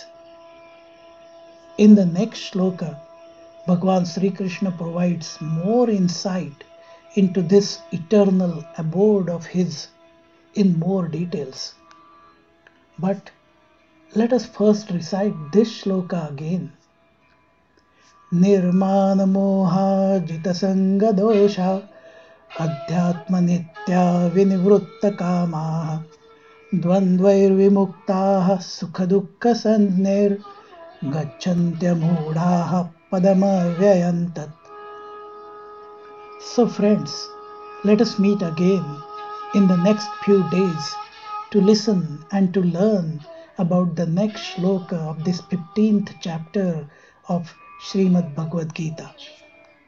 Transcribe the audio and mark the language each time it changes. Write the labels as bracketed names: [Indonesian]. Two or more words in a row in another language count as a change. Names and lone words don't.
[English] In the next shloka, Bhagavān Śri Kriśna provides more insight into this eternal abode of his in more details. But let us first recite this shloka again. [Sanskrit] Nirmāna-mohā jita-saṅga-doṣhā adhyātma-nityā vinivṛitta-kāmāḥ dvandvairvimuktāḥ sukha-duḥkha-sanjñair gachchhantyamūḍhāḥ padamavyayaṁ. [English] So friends, let us meet again in the next few days to listen and to learn about the next shloka of this 15th chapter of Srimad Bhagavad Gita.